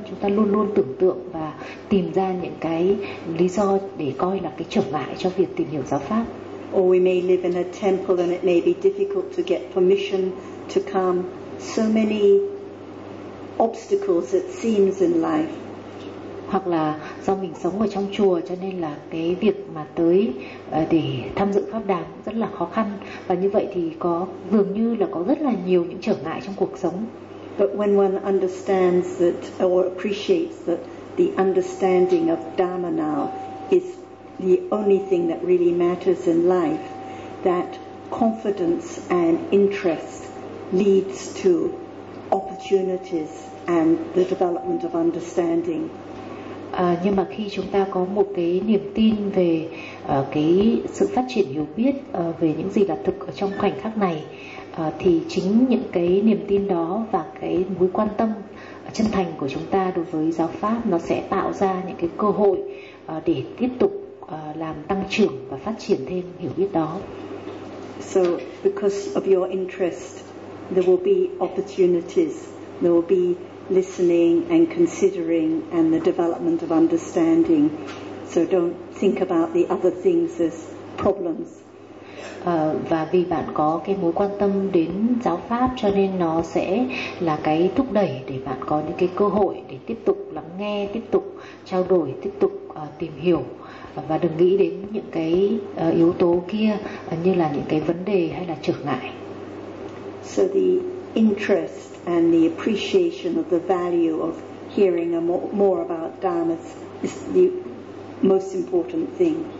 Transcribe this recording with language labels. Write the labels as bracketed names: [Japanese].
[Vietnamese] Chúng ta luôn luôn tưởng tượng và tìm ra những cái lý do để coi là cái trở ngại cho việc tìm hiểu giáo pháp. [English] Or we may live in a temple and it may be difficult to get permission to come. So many obstacles it seems in life. [Vietnamese] Hoặc là do mình sống ở trong chùa cho nên là cái việc mà tới để tham dự pháp đàm rất là khó khăn. Và như vậy thì có dường như là có rất là nhiều những trở ngại trong cuộc sống. [English] But when one understands that or appreciates that the understanding of Dhamma now is the only thing that really matters in life, that confidence and interest leads to opportunities and the development of understanding. [Vietnamese] Nhưng mà khi chúng ta có một cái niềm tin về cái sự phát triển hiểu biết về những gì là thực ở trong khoảnh khắc này, thì chính những cái niềm tin đó và cái mối quan tâm chân thành của chúng ta đối với giáo pháp, nó sẽ tạo ra những cái cơ hội để tiếp tục làm tăng trưởng và phát triển thêm hiểu biết đó. [English] So because of your interest, there will be opportunities, there will be listening and considering and the development of understanding. So don't think about the other things as problems. [Vietnamese] Và vì bạn có cái mối quan tâm đến giáo pháp cho nên nó sẽ là cái thúc đẩy để bạn có những cái cơ hội để tiếp tục lắng nghe, tiếp tục trao đổi, tiếp tục tìm hiểu. Và đừng nghĩ đến những cái yếu tố kia như là những cái vấn đề hay là trở ngại. [English] So the interest and the appreciation of the value of hearing more about Dhamma is the most important thing.